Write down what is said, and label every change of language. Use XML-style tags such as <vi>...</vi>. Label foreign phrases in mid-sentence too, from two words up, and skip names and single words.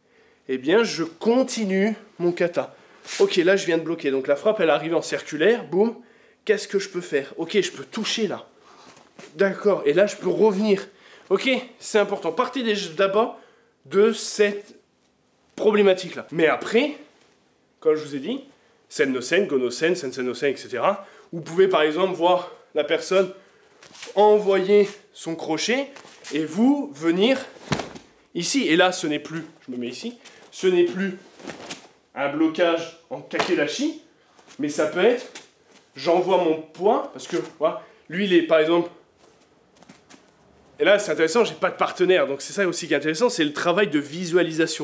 <fr>Eh bien, je continue mon kata. Ok, là je viens de bloquer. Donc la frappe, elle arrive en circulaire. Boum. Qu'est-ce que je peux faire? Ok, je peux toucher là. D'accord. Et là, je peux revenir. Ok, c'est important. Partez d'abord de cette problématique-là. Mais après, comme je vous ai dit,</fr> <ja>Sen-no-sen, Go-no-sen, Sen-sen-no-sen,</ja> <fr>etc. Vous pouvez par exemple voir la personne envoyer son crochet et vous venir ici. Et là, ce n'est plus, je me mets ici, ce n'est plus un blocage en kakedashi, mais ça peut être, j'envoie mon poids, parce que voilà, lui, il est par exemple, et là, c'est intéressant, j'ai pas de partenaire, donc c'est ça aussi qui est intéressant, c'est le travail de visualisation.</fr>